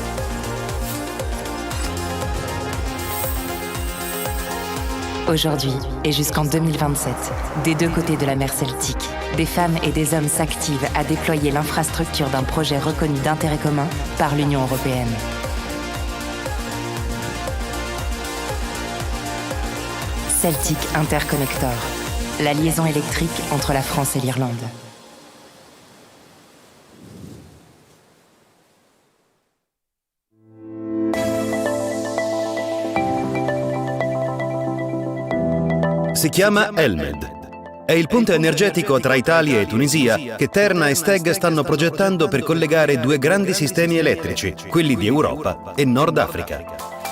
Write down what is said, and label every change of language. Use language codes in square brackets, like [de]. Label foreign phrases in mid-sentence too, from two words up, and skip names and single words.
[fr] Aujourd'hui et jusqu'en 2027, des deux côtés de la mer Celtique, des femmes et des hommes s'activent à déployer l'infrastructure d'un projet reconnu d'intérêt commun par l'Union européenne. Celtic Interconnector, la liaison électrique entre la France et l'Irlande. [it] Si chiama Elmed. È il ponte energetico tra Italia e Tunisia che Terna e Steg stanno progettando per collegare due grandi sistemi elettrici, quelli di Europa e Nord Africa.